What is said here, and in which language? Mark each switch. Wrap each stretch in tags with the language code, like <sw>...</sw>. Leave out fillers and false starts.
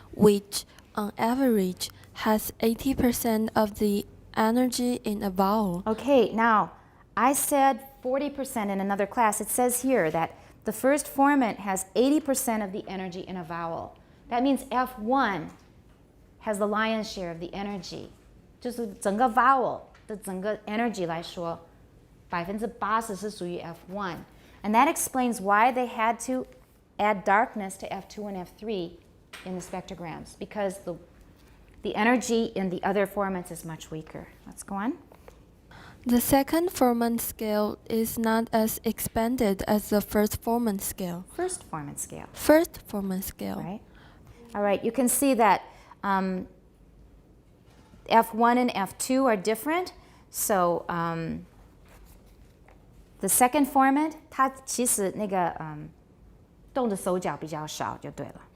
<en>which on average has 80% of the energy in a vowel. Okay, now I said 40% in another class. It says here that the first formant has 80% of the energy in a vowel. That means F1 has the lion's share of the energy.</en> <zh>就是整个 vowel 的整个 energy 来说，80%是属于 F1.</zh> <en>And that explains why they had to add darkness to F2 and F3 in the spectrograms, because the energy in the other formants is much weaker. Let's go on. The second formant scale is not as expanded as the first formant scale. First formant scale. Right. All right, you can see that F1 and F2 are different. So the second formant,</en> <zh>它其实那个动的手脚比较少就对了。</zh>